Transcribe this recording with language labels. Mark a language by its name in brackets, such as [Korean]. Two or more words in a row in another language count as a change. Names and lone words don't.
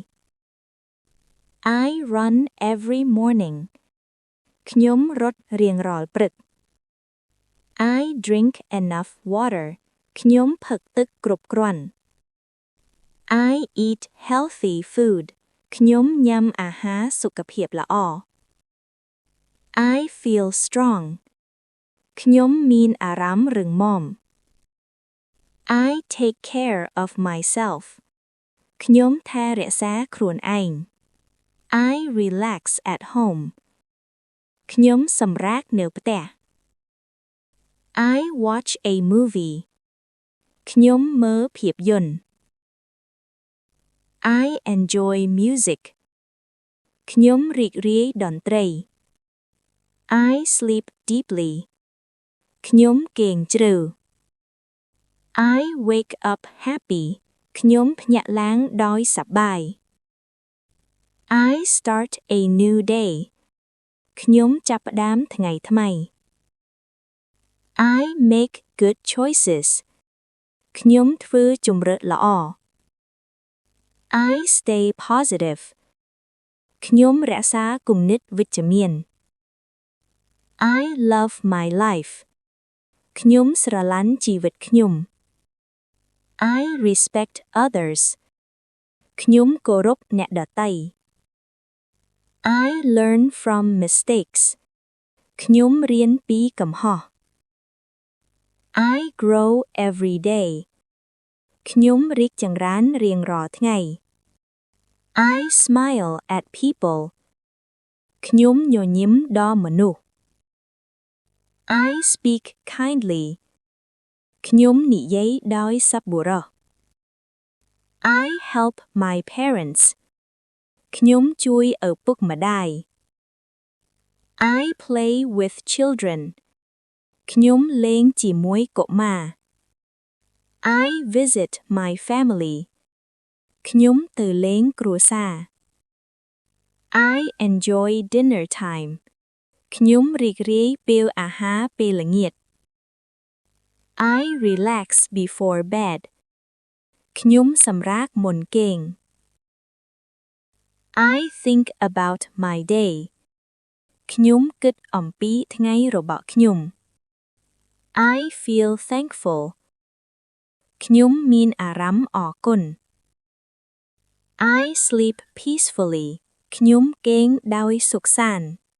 [English] I run every morning [Khmer] ខ្ញុំរត់រៀងរាល់ព្រឹក [English] I drink enough water [Khmer] ខ្ញុំផឹកទឹកគ្រប់គ្រាន់ [English] I eat healthy food [Khmer] ខ្ញុំញ៉ាំអាហារសុខភាពល្អ [English] I feel strong [Khmer] ខ្ញុំមានអារម្មណ៍រឹងមាំ [English] I take care of myself [Khmer] ខ្ញុំថែរក្សាខ្លួនឯង [English] I relax at home [Khmer] ខ្ញុំសម្រាកនៅផ្ទះ [English] I watch a movie [Khmer] ខ្ញុំមើលភាពយន្ត [English] I enjoy music [Khmer] ខ្ញុំរីករាយតន្ត្រី [English] I sleep deeply [Khmer] ខ្ញុំគេងជ្រៅ [English] I wake up happy [Khmer] ខ្ញុំភ្ញាក់ឡើងដោយសប្បាយ [English] I start a new day [Khmer] ខ្ញុំចាប់ផ្ដើមថ្ងៃថ្មី [English] I make good choices [Khmer] ខ្ញុំធ្វើជម្រើសល្អ [English] I stay positive [Khmer] ខ្ញុំរក្សាគំនិតវិជ្ជមាន [English] I love my life [Khmer] ខ្ញុំស្រឡាញ់ជីវិតខ្ញុំ [English] I respect others [Khmer] ខ្ញុំគោរពអ្នកដទៃ [English] I learn from mistakes [Khmer] ខ្ញុំរៀនពីកំហុស [English] I grow every day [Khmer] ខ្ញុំរីកចម្រើនរៀងរាល់ថ្ងៃ [English] I smile at people [Khmer] ខ្ញុំញញឹមដល់មនុស្ស [English] I speak kindly [Khmer] ខ្ញុំនិយាយដោយសប្បុរស [English] I help my parents [Khmer] ខ្ញុំជួយឪពុកម្ដាយ [English] I play with children [Khmer] ខ្ញុំលេងជាមួយកុមារ [English] I visit my family [Khmer] ខ្ញុំទៅលេងគ្រួសារ [English] I enjoy dinner time [Khmer] ខ្ញុំរីករាយពេលអាហារពេលល្ងាច [English] I relax before bed [Khmer] ខ្ញុំសម្រាកមុនគេង [English] I think about my day [Khmer] ខ្ញុំគិតអំពីថ្ងៃរបស់ខ្ញុំ [English] I feel thankful [Khmer] ខ្ញុំមានអារម្មណ៍អរគុណ [English] I sleep peacefully [Khmer] ខ្ញុំគេងដោយសុខសាន្ត